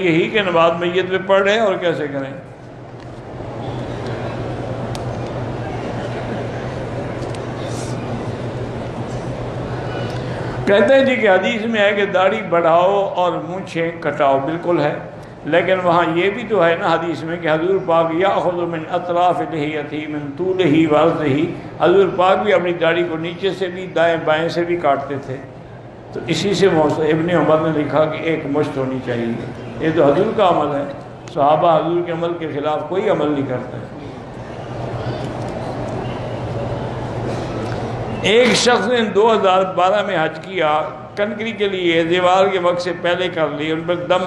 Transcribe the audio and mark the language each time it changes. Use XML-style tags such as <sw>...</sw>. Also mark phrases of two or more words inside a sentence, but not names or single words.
<ur>یہی کہ نماز میت میں پڑھ رہے ہیں، اور کیسے کریں؟ کہتے ہیں جی کہ حدیث میں ہے کہ داڑھی بڑھاؤ اور مونچھیں کٹاؤ، بالکل ہے، لیکن وہاں یہ بھی تو ہے نا حدیث میں کہ حضور پاک</ur> <ar>یاخذ من اطراف لحیتہ من طولہ وعرضہ،</ar> <ur>حضور پاک بھی اپنی داڑھی کو نیچے سے بھی دائیں بائیں سے بھی کاٹتے تھے. تو اسی سے ابن عمر نے لکھا کہ ایک مشت ہونی چاہیے. یہ تو حضور کا عمل ہے، صحابہ حضور کے عمل کے خلاف کوئی عمل نہیں کرتے. ایک شخص نے 2012 میں حج کیا، کنکری کے لیے دیوار کے وقت سے پہلے کر لی، ان پر دم ہے؟</ur>